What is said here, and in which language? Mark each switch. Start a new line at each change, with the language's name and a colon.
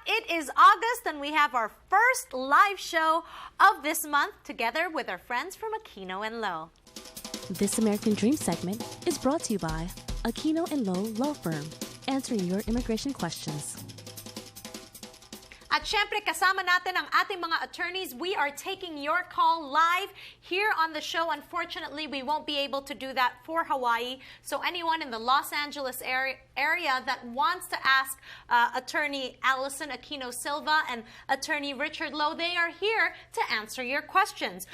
English: It is August and we have our first live show of this month together with our friends from Aquino and Low. This American Dream segment is brought to you by Aquino and Low Law Firm, answering your immigration questions.
Filipino: At syempre, kasama natin ang ating mga attorneys.
English: We are taking your call live here on the show. Unfortunately, we won't be able to do that for Hawaii. So anyone in the Los Angeles area that wants to ask Attorney Allison Aquino Silva and Attorney Richard Lowe, they are here to answer your questions.